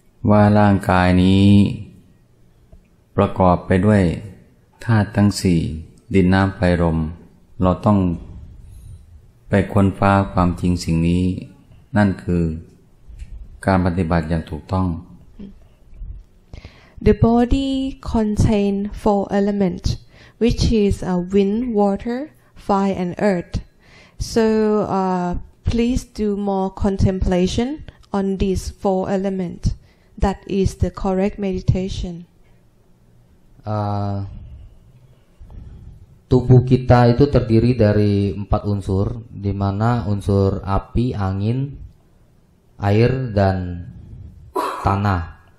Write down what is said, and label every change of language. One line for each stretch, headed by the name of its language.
Thai: ว่าร่างกายนี้ประกอบไปด้วยธาตุทั้งสี่ดินน้ำไฟลมเราต้องไปค้นคว้าความจริงสิ่งนี้นั่นคือการปฏิบัติอย่างถูกต้อง
English: The body contains four elements which is wind, water, fire and earth. So please do more contemplation on these four elements. That is the correct meditation.
Indonesian: Tubuh kita itu terdiri dari 4 unsur, di mana unsur api, angin, air dan tanah.